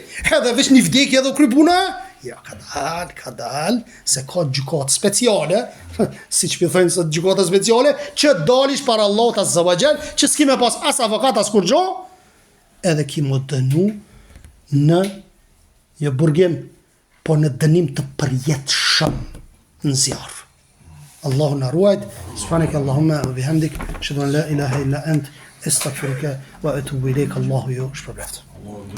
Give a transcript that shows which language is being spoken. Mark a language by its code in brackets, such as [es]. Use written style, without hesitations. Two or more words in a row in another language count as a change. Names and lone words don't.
[sq] Edhe veç një vdekje edhe u kry puna? Ja, ka dal, se ka gjykatë speciale, si që pëthojnë se gjykata speciale, që dalish para [ar] الله عز وجل, [sq] që s'ki me pas as avokat, as kur gjo, edhe ki më dënu në jo burgim, po në dënim të përjetshëm në zjarë. Allahu na ruajt, [ar] سبحانك اللهم وبحمدك، أشهد أن لا إله إلا أنت، أستغفرك وأتوب إليك. [sq] Allahu ju shpërblet.